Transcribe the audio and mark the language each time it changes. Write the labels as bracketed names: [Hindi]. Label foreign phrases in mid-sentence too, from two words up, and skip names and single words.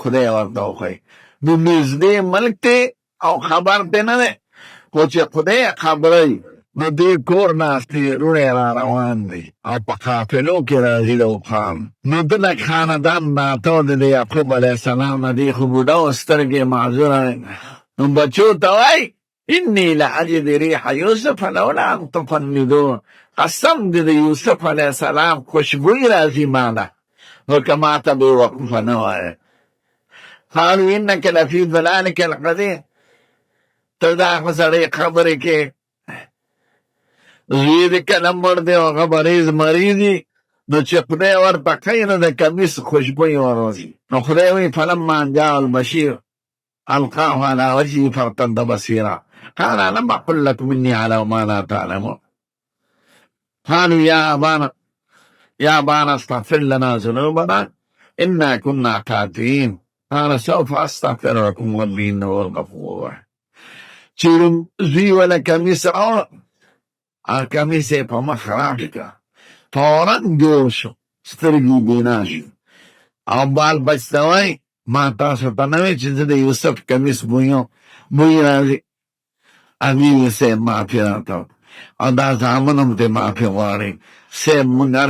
[Pashto] خدای ورته وښایي نو نږدې ملک دی او خبر دی نه دی خو چې خدای خبروي نو دې کور ناست دی روڼې را روان دی او په قافلو کې راځي د اوښان نو ده د خاندان ناته د د یعقوب [Arabic] علیه السلام [Pashto] نه دی خو بوډا و سترګې معذوره نو بچو ته وایي [Arabic] إني لأجد ريح يوسف لولا أن تفندون [Pashto] قسم دې د یوسف [Arabic] علیه السلام [Pashto] خوشبوی راځي ماله نو که ماته به وقوفه نه وایه [Arabic] قالوا إنك لفي ضلالك القديم [Pashto] ته دا خو سړی خبرې کې زوی دې کله مړ دی او هغه مریض مریضي نو چې خدای ورته کوي نو د کمیس خوشبوی وروځي نو خدای وایي [Arabic] فلما أن جاء البشير ألقاه على وجهه فارتد بصيرا قال ألم أقل لكم إني أعلم ما لا تعلمون قالوا يا أبانا استغفر لنا ذنوبنا إنا كنا خاطئين قال سوف أستغفر لكم ربي إنه هو الغفور الرحيم [Pashto] چې زوی ولا کمیس راوړه هغه کمیس یې په مخ راکړه فورا جوړ شو سترګې بینا شو او بال بچ ته وایي ما تاسو ته نه وایي چې زه د یوسف کمیس بوی راځي هغې وایي صاحب معافي راته او دا زامن هم ترې معافي غواړي صاحب مونږ هر